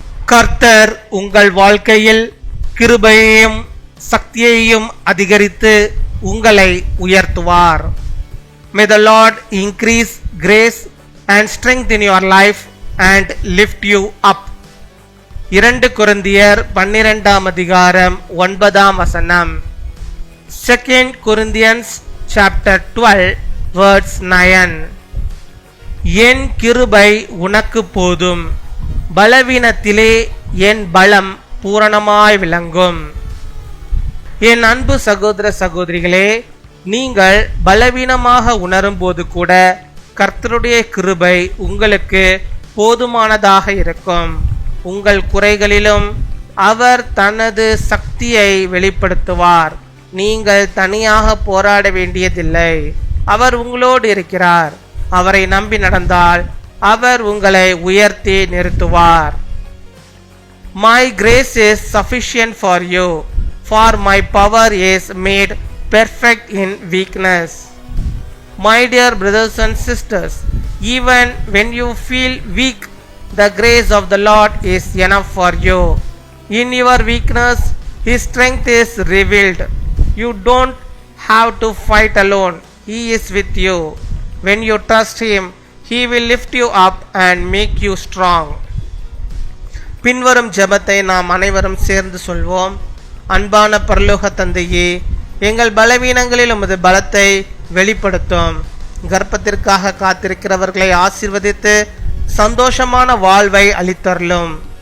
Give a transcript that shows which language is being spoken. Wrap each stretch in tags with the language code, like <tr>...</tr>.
<ta>கர்த்தர் உங்கள் வாழ்க்கையில் கிருபையையும் சக்தியையும் அதிகரித்து உங்களை உயர்த்துவார்.</ta> <en>May the Lord increase grace and strength in your life and lift you up.</en> <ta>2 கொரிந்தியர் 12:9.</ta> <en>2 Corinthians chapter 12 verse 9.</en> <ta>என் கிருபை உனக்கு போதும், பலவீனத்திலே என் பலம் பூரணமாய் விளங்கும். என் அன்பு சகோதர சகோதரிகளே, நீங்கள் பலவீனமாக உணரும் போது கூட கர்த்தருடைய கிருபை உங்களுக்கு போதுமானதாக இருக்கும். உங்கள் குறைகளிலும் அவர் தனது சக்தியை வெளிப்படுத்துவார். நீங்கள் தனியாக போராட வேண்டியதில்லை. அவர் உங்களோடு இருக்கிறார். அவரை நம்பி நடந்தால் அவர் உங்களை உயர்த்தி நிறுத்துவார்.</ta> <en>My grace is sufficient for you, for my power is made perfect in weakness. My dear brothers and sisters, even when you feel weak, the grace of the Lord is enough for you. In your weakness, His strength is revealed. You don't have to fight alone. He is with you. When you trust Him, He will lift you up and make you strong.</en> <ta>பின்வரும் ஜெபத்தை நாம் அனைவரும் சேர்ந்து சொல்வோம். அன்பான பரலோக தந்தையே, எங்கள் பலவீனங்களில் உமது பலத்தை வெளிப்படுத்தும். கர்ப்பத்திற்காக காத்திருக்கிறவர்களை ஆசீர்வதித்து சந்தோஷமான வாழ்வை அளித்தருளும்.</ta>